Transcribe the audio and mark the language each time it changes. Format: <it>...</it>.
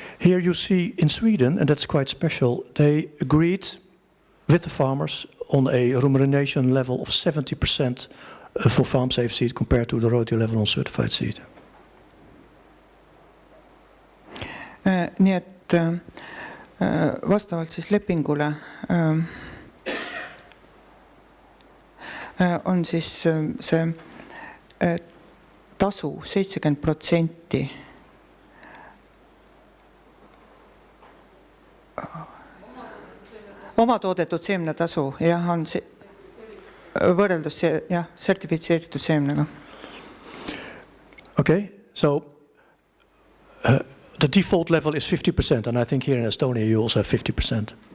<en>Here you see in Sweden, and that's quite special, they agreed with the farmers on a remuneration level of 70% for farm safe seed compared to the royalty level on certified seed.</en> <et>Nii et vastavalt siis lepingule on siis see tasu 70% oma toodetud seemnetasu, jah, on võrreldus sertifitseeritud seemnega.</et> <en>Okay, so the default level is 50%, and I think here in Estonia you also have 50%.</en>